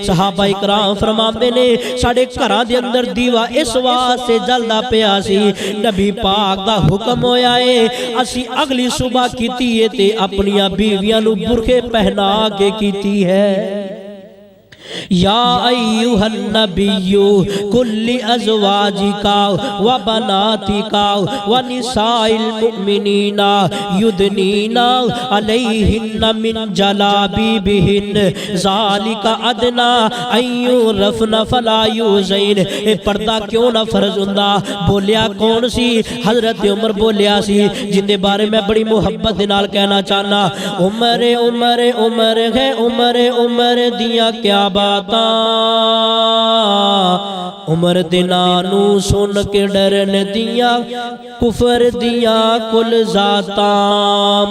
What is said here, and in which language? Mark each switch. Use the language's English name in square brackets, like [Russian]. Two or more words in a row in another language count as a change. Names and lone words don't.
[Punjabi] صحابہ اکرام فرماندے نے، ساڈے گھراں دے اندر دیوا اس واسطے جلدا پیا سی، نبی پاک دا حکم ہویا ہے، اسی اگلی صبح کیتی ہے تے اپنیاں بیویاں نوں برقعے پہنا کے کیتی ہے. [Arabic] يا أيها النبي قل لأزواجك وبناتك ونساء المؤمنين يدنين عليهن من جلابيبهن ذلك أدنى أن يعرفن فلا يؤذين. [Punjabi] اے پردہ کیوں نہ فرض ہندا? بولیا کون سی? حضرت عمر بولیا سی، جندے بارے میں بڑی محبت دے نال کہنا چاہنا، عمر عمر عمر ہے، عمر عمر دیا کیا باتاں، عمر دناں نوں سن کے ڈرن دیا کفر دیا کل ذاتاں.